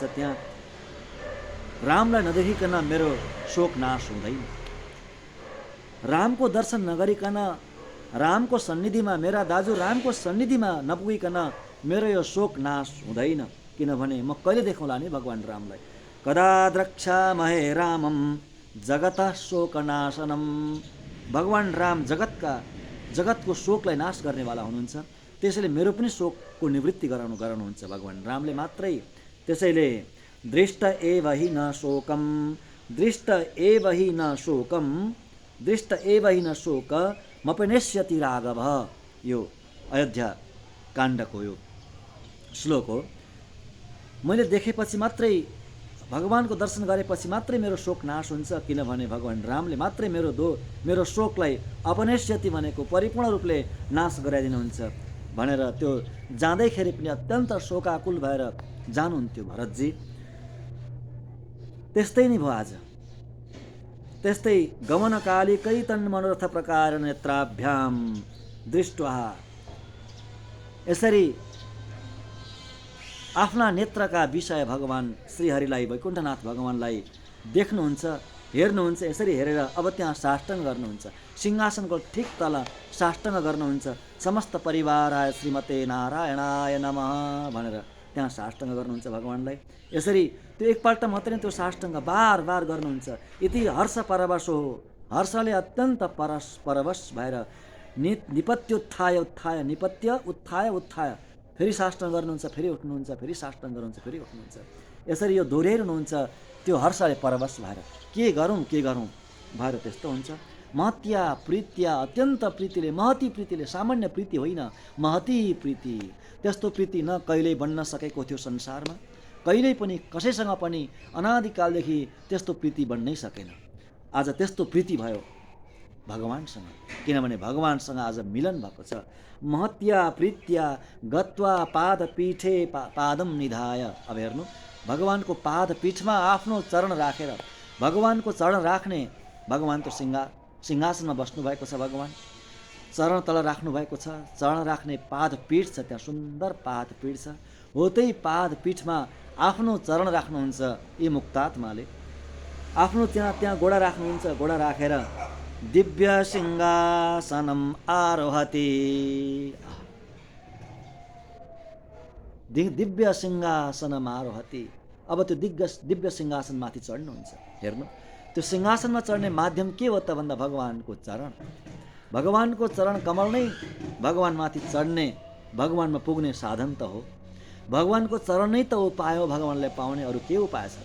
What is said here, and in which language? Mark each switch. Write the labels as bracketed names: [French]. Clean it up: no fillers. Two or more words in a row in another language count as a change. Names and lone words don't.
[Nepali] त्यहाँ रामलाई नदेखिकन मेरो शोक नाश हुँदैन, रामको दर्शन नगरिकन, रामको सन्निधिमा, मेरा दाजु रामको सन्निधिमा नपुगिकन मेरो यो शोक नाश हुँदैन, किनभने म कहिले देखौँला नि भगवान रामलाई। [Sanskrit] कदा द्रक्ष्यामहे रामम जगतः शोकनाशनम। [Nepali] भगवान राम जगतको शोकलाई नाश गर्नेवाला हुनुहुन्छ, त्यसैले मेरो पनि शोकको निवृत्ति गराउनुहुन्छ भगवान रामले मात्रै। [Sanskrit] त्यसैले दृष्ट एव हि न शोकम, दृष्ट एव हि न शोकम, दृष्ट एव हि न शोक मपनेष्यति राघव। [Nepali] यो अयोध्या काण्डको यो श्लोक हो। मैले देखेपछि मात्रै, भगवानको दर्शन गरेपछि मात्रै मेरो शोक नाश हुन्छ, किनभने भगवान रामले मात्रै मेरो शोकलाई अपनेष्यति भनेको परिपूर्ण रूपले नाश गराइदिनुहुन्छ भनेर त्यो जाँदैखेरि पनि अत्यन्त शोकाकुल भएर जानुहुन्थ्यो भरतजी। त्यस्तै नै भयो आज। त्यस्तै [Sanskrit] गमनकालिकै तन्मनोरथ प्रकार नेत्राभ्याम दृष्ट्वा, [Nepali] यसरी आफ्ना नेत्रका विषय भगवान श्रीहरिलाई, वैकुण्ठनाथ भगवानलाई देख्नुहुन्छ, हेर्नुहुन्छ। यसरी हेरेर अब त्यहाँ साष्टाङ्ग गर्नुहुन्छ, सिंहासनको ठिक तल साष्टाङ्ग गर्नुहुन्छ। [Sanskrit] समस्त परिवार आय श्रीमते नारायणाय नमः [Nepali] भनेर त्यहाँ साष्टाङ्ग गर्नुहुन्छ भगवानलाई। यसरी त्यो एकपल्ट मात्रै त्यो साष्टाङ्ग बार बार गर्नुहुन्छ। यति हर्ष परवश हो, हर्षले अत्यन्त परवश भएर [Sanskrit] निपत्योत्थाय उत्थाय, निपत्य उत्थाय उत्थाय, [Nepali] फेरि साष्टाङ्ग गर्नुहुन्छ, फेरि उठ्नुहुन्छ, फेरि साष्टाङ्ग गर्नुहुन्छ, फेरि उठ्नुहुन्छ। यसरी यो दोहोऱ्याइरहनुहुन्छ त्यो हर्षले परवश भएर। के गरौँ भएर त्यस्तो हुन्छ। [Sanskrit] महत्या प्रीत्या, [Nepali] अत्यन्त प्रीतिले, महती प्रीतिले, सामान्य प्रीति होइन, महती प्रीति। त्यस्तो प्रीति न कहिल्यै बन्न सकेको थियो संसारमा, कहिल्यै पनि कसैसँग पनि अनादिकालदेखि त्यस्तो प्रीति बन्नै सकेन। आज त्यस्तो प्रीति भयो भगवानसँग, किनभने भगवानसँग आज मिलन भएको छ। [Sanskrit] महत्या प्रीत्या गत्वा पादपीठे पादम निधाय। [Nepali] अब हेर्नु, भगवानको पादपीठमा आफ्नो चरण राखेर, भगवानको चरण राख्ने, भगवान त सिंहासनमा बस्नु भएको छ, भगवान चरण तल राख्नु भएको छ। चरण राख्ने पादपीठ छ, त्यहाँ सुन्दर पादपीठ छ। हो त्यही पादपीठमा आफ्नो चरण राख्नुहुन्छ यी मुक्तात्माले। आफ्नो त्यहाँ गोडा राख्नुहुन्छ, गोडा राखेर [Sanskrit] दिव्य सिंहासनम आरोहति, दिव्य सिंहासनम आरोहति। [Nepali] अब त्यो दिव्य सिंहासनमाथि चढ्नुहुन्छ। हेर्नु, त्यो सिंहासनमा चढ्ने माध्यम के हो त भन्दा भगवानको चरण। भगवानको चरण कमल नै भगवानमाथि चढ्ने, भगवानमा पुग्ने साधन त हो। भगवानको चरण नै त उपाय हो भगवानलाई पाउने, अरू के उपाय छ?